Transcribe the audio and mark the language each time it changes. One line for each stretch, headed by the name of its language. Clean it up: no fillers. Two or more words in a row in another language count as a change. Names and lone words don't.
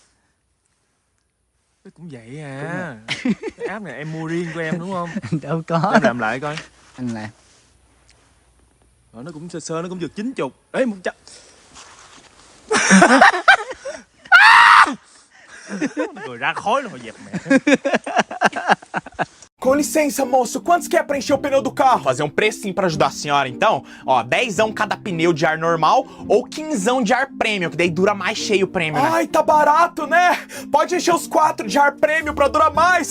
Vietnamese: Cái cũng vậy à. Cái app này em mua riêng của em đúng không? Đâu có. Em làm lại coi. Anh làm. Rồi nó cũng sơ sơ, nó cũng được 90. Ê 100. Rồi ra khói rồi dẹp mẹ.
Portuguese: Com licença, moço, quantos quer preencher o pneu do carro? Fazer um precinho pra ajudar a senhora, então. Ó, 10 cada pneu de ar normal ou 15 de ar prêmio, que daí dura mais cheio o prêmio, né? Ai, tá barato, né? Pode encher os 4 de ar prêmio pra durar mais.